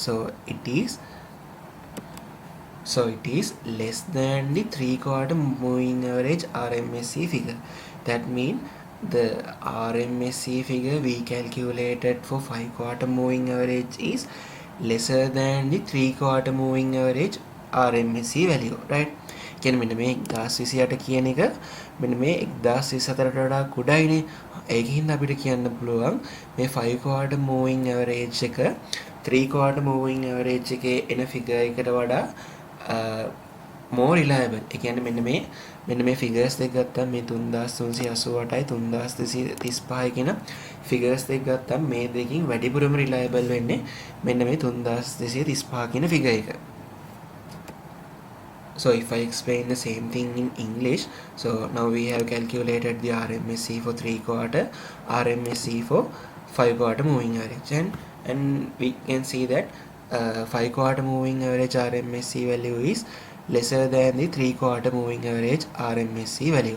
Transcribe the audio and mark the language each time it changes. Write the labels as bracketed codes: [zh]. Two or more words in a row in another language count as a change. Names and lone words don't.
[en] So it is less than the 3 quarter moving average RMSE figure. That means the RMSE figure we calculated for 5 quarter moving average is lesser than the 3 quarter moving average RMSE value, right? [si] කියන්නේ මෙන්න මේ 1028 කියන එක මෙන්න මේ 1024ට වඩා කුඩායිනේ. ඒකින් අපිට කියන්න පුළුවන් මේ 5 [en] quarter moving average [si] එක 3 [en] quarter moving average [si] එකේ එන figure එකට වඩා [en] more reliable. [si] ඒ කියන්නේ මෙන්න මේ figures දෙක ගත්තම මේ 3388යි 3235යි කියන figures දෙක ගත්තම මේ දෙකකින් වැඩිපුරම reliable වෙන්නේ මෙන්න මේ 3235 කියන figure එක. [en] So if I explain the same thing in English, so now we have calculated the RMSE for 3 quarter, RMSE for 5 quarter moving average, and we can see that 5 quarter moving average RMSE value is lesser than the 3 quarter moving average RMSE value.